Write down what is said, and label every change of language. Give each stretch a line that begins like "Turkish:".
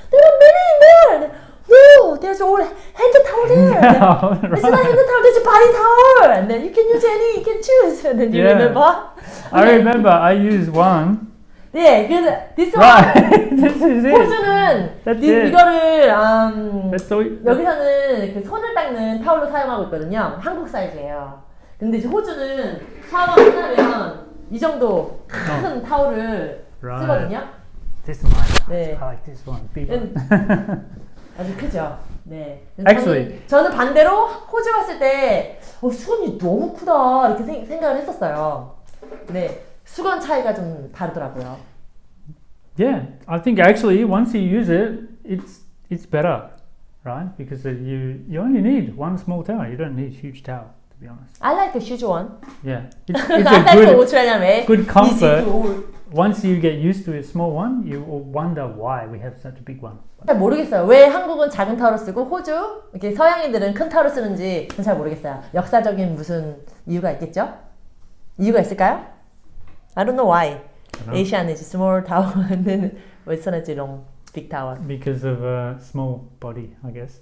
English: There are many in there. No, there's all hand towel there. It's not hand towel, there's a body towel. And then you can use any, you can choose. And then you remember? I remember I used one.
Korean: 네, 그래서
English: this one. Right. This is it.
Korean: 호주는
English: That's it.
Korean: 이거를
English: That's all.
Korean: 여기서는 그 손을 닦는 타올로 사용하고 있거든요. 한국 사이즈예요. 근데 이제 호주는 샤워 끝나면 이 정도 큰 타올을 쓰거든요.
English: This is my size.
Korean: 네.
English: I like this one. Big one.
Korean: 아주 크죠. 네.
English: Actually,
Korean: 저는 반대로 호주 갔을 때 수건이 너무 크다 이렇게 생각을 했었어요. 네. 수건 차이가 좀 다르더라고요.
English: Yeah, I think actually once you use it, it's better, right? Because you only need one small towel. You don't need a huge towel, to be honest. I like a huge one. Yeah, it's I a like the Australian way. good comfort. Easy to hold. Once you get used to a small one, you will wonder why we have such a big one.
Korean: 잘 모르겠어요. 왜 한국은 작은 타월을 쓰고 호주 이렇게 서양인들은 큰 타월을 쓰는지 잘 모르겠어요. 역사적인 무슨 이유가 있겠죠? 이유가 있을까요?
English: I don't know why. Asian is small tower and then Western is long big tower. Because of a small body, I guess.